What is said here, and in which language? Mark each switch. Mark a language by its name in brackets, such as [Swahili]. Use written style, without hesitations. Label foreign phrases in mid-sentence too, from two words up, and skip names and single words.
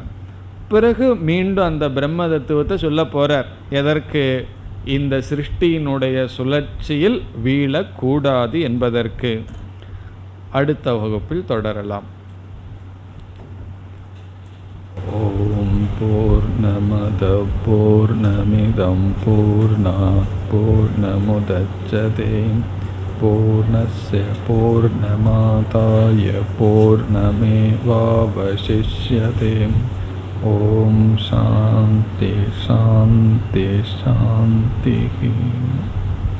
[Tamil] பிறகு மீண்டும் அந்த பிரம்ம தத்துவத்தை சொல்ல போகிறார். எதற்கு? இந்த சிருஷ்டியினுடைய சுழற்சியில் வீழக்கூடாது என்பதற்கு. அடுத்த வகுப்பில் தொடரலாம். [Sanskrit] ॐ पूर्णमदः पूर्णमिदं पूर्णात् पूर्णमुदच्यते पूर्णस्य पूर्णमादाय पूर्णमेवावशिष्यते. ॐ शान्तिः शान्तिः शान्तिः.